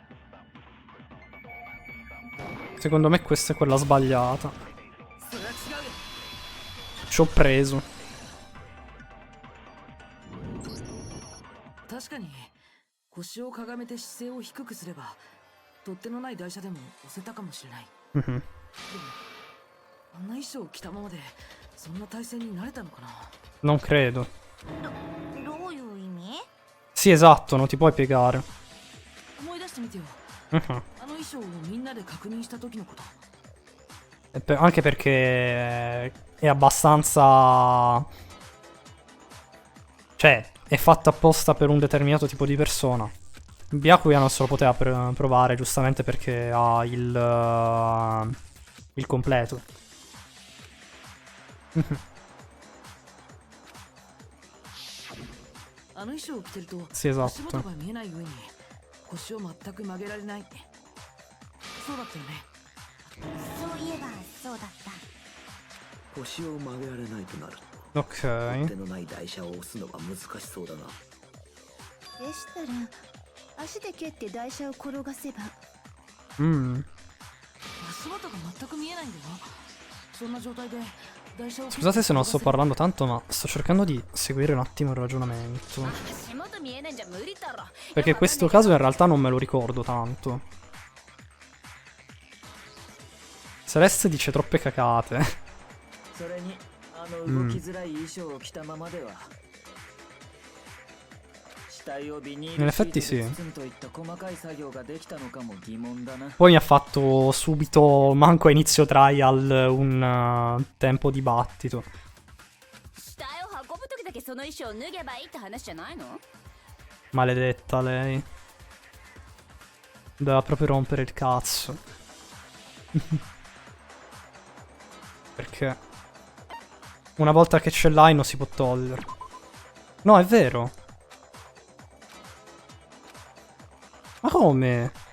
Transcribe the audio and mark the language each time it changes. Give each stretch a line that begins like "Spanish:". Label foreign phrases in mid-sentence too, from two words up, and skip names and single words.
Italian: Secondo me questa è quella sbagliata.
Japanese: それは違うよ。
Italian: Ci ho preso.
Japanese: 確かに腰をかがめて姿勢を低くすれば取っ手のない台車でも押せたかもしれない。 Mhm. でもあんな衣装を着たままでそんな体勢になれたのかな。
Italian: Non credo.
Japanese: どういう意味？
Italian: Sì, esatto, non ti puoi piegare.
Japanese: 思い出してみてよ。 Mhm. あの衣装をみんなで確認した時のこと。
Italian: Anche perché è abbastanza... Cioè, è fatta apposta per un determinato tipo di persona. Byakuya non se lo poteva provare, giustamente perché ha il completo.
Japanese: あの衣装を着てると
Italian: Sì,
Japanese: 足元
Italian: esatto.
Japanese: が見えない上に腰を全く曲げられない。そうだったよね。そういえばそうだった。腰を曲げられないとなると
Italian: Ok.
Japanese: 手のない台車を押すのが難しそうだな。でしたら足で蹴って台車を転がせば。 Mm. 足元が全く見えないんだよ。そんな状態で台車を
Italian: Scusate se non sto parlando tanto, ma sto cercando di seguire un attimo il ragionamento.
Japanese: 足元見えないんじゃ無理だろ。
Italian: Perché questo caso in realtà non me lo ricordo tanto. Celeste dice troppe cacate.
Japanese: それにあの動きづらい衣装を着たままでは、死体をビニールシートで包むといった細かい作業ができたのかも疑問だな。
Italian: Poi mi ha fatto subito, manco a inizio trial, un tempo dibattito.
Japanese: 死体を運ぶ時だけその衣装を脱げばいいって話じゃないの？
Italian: Maledetta lei. Doveva proprio rompere il cazzo. Perché una volta che ce l'hai non si può togliere. No, è vero. Ma come?